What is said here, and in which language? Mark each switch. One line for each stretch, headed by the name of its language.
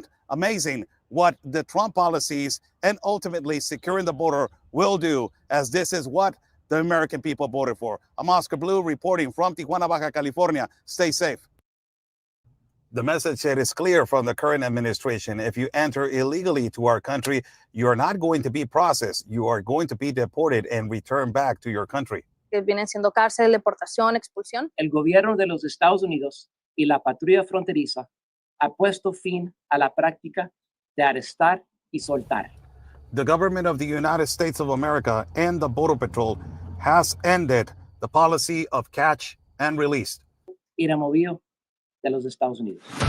English: Amazing what the Trump policies and ultimately securing the border will do, as this is what the American people voted for. I'm Oscar Blue reporting from Tijuana, Baja California. Stay safe. The message that is clear from the current administration: if you enter illegally to our country, you are not going to be processed. You are going to be deported and returned back to your country.
Spanish: Que vienen siendo cárcel, deportación, expulsión. El gobierno de los Estados Unidos y la patrulla fronteriza ha puesto fin a la práctica de arrestar y soltar.
English: The government of the United States of America and the Border Patrol has ended the policy of catch and release.
Spanish: Y removido de los Estados Unidos.